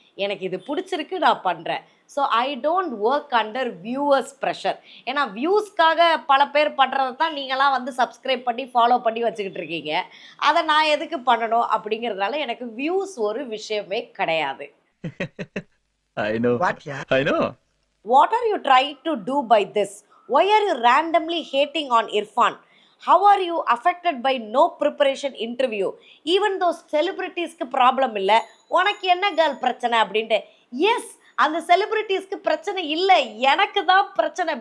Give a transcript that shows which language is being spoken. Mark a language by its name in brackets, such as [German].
[Tamil] எனக்கு இது பிடிச்சிருக்கு, நான் பண்ணுறேன். So I don't work under viewers pressure. ஏன்னா வியூஸ்க்காக பல பேர் பண்ணுறதை தான் நீங்களாம் வந்து சப்ஸ்கிரைப் பண்ணி ஃபாலோ பண்ணி வச்சுக்கிட்டு இருக்கீங்க. அதை நான் எதுக்கு பண்ணணும் அப்படிங்கிறதுனால எனக்கு வியூஸ் ஒரு விஷயமே கிடையாது. [English] I know. I know. What are you trying to do by this? Why are you randomly hating on Irfan? How are you affected by no preparation interview? Even those celebrities [Tamil] க்கு problem இல்லை, உனக்கு என்ன girl பிரச்சனை அப்படின்ட்டு. S, அந்த செலிபிரிட்டிஸ்க்கு பிரச்சனை இல்லை, எனக்கு தான் பிரச்சனை.